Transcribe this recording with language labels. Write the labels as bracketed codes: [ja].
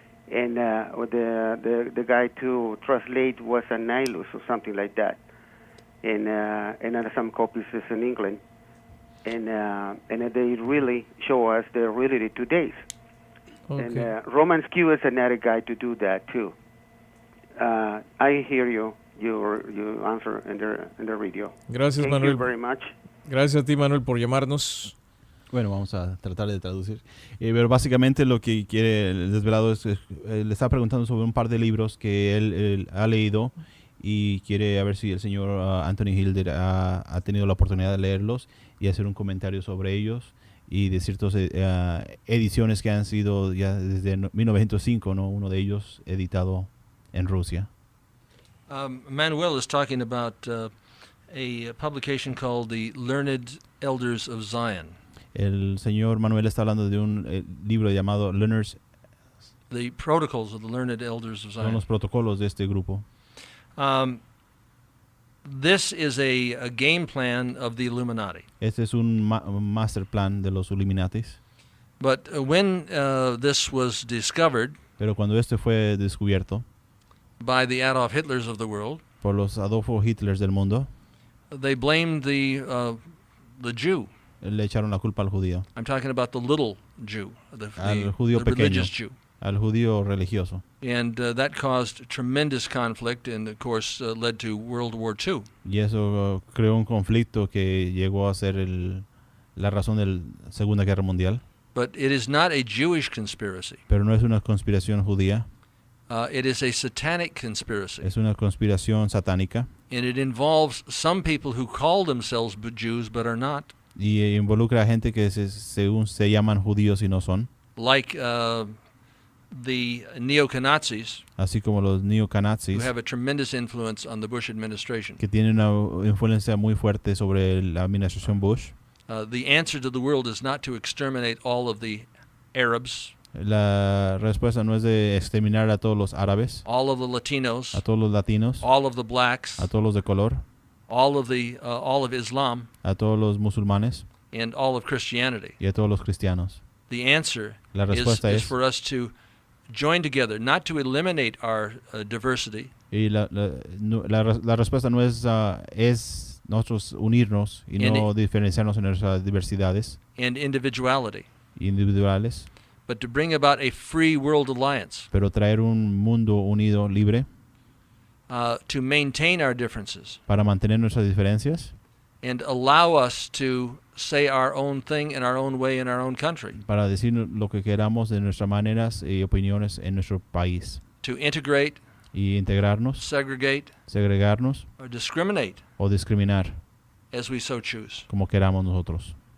[en] And the guy to translate was a Nihilus or something like that, and some copies is in England, and they really show us the reality today. Okay. And Roman Q is another guy to do that too. I hear you answer in the radio. [es] Gracias, [en] Thank [es] Manuel. [en] you very much. [es] Gracias a ti, Manuel, por llamarnos. Bueno, vamos a tratar de traducir. Pero básicamente lo que quiere el desvelado es le está preguntando sobre un par de libros que él ha leído y quiere a ver si el señor Anthony Hilder ha tenido la oportunidad de leerlos y hacer un comentario sobre ellos y de ciertas ediciones que han sido ya desde 1905, ¿no? Uno de ellos editado en Rusia. [en] Manuel is talking about a publication called The Learned Elders of Zion. [es] El señor Manuel está hablando de un libro llamado Learners. [en] The Protocols of the Learned Elders of Zion. [es] Son los protocolos de este grupo. [en] This is a game plan of the Illuminati. [es] Este es un master plan de los Illuminatis. [en] But when this was discovered, [es] pero cuando este fue descubierto [en] by the Adolf Hitlers of the world, [es] por los Adolfo Hitlers del mundo, [en] they blamed the Jew. [es] Le echaron la culpa al judío. [en] I'm talking about the little Jew, [es] al judío [en] the [es] pequeño, [en] religious Jew. [es] Al judío religioso. [en] And that caused tremendous conflict and, of course, led to World War II. [es] Y eso creó un conflicto que llegó a ser la razón de la Segunda Guerra Mundial. [en] But it is not a Jewish conspiracy. [es] Pero no es una conspiración judía. [en] It is a satanic conspiracy. [es] Es una conspiración satánica. [en] And it involves some people who call themselves Jews but are not. [es] Y involucra a gente que según se llaman judíos y no son. [en] Like the neo-Nazis, [es] así como los neo-Nazis, [en] who have a tremendous influence on the Bush administration. [es] Que tienen una influencia muy fuerte sobre la administración Bush. [en] The answer to the world is not to exterminate all of the Arabs. [es] La respuesta no es de exterminar a todos los árabes, [en] all of the Latinos, [es] a todos los latinos, [en] all of the blacks, [es] a todos los de color, [en] all of Islam, [es] a todos los musulmanes, [en] and all of Christianity. [es] Y a todos los cristianos. [en] The answer [es] la respuesta [en] is for us to join together, not to eliminate our diversity. [es] Y la respuesta no es nosotros unirnos y no diferenciarnos en nuestras diversidades [en] and individuality. [es] Individuales. [en] But to bring about a free world alliance. [es] Pero traer un mundo unido, libre. [en] To maintain our differences. [es] Para mantener nuestras diferencias. [en] And allow us to say our own thing in our own way in our own country. [es] Para decir lo que queramos de nuestras maneras y opiniones en nuestro país. [en] To integrate. [es] Y integrarnos. [en] Segregate. [es] Segregarnos. [en] Or discriminate. [es] O discriminar. [en] As we so choose. [es] Como queramos nosotros.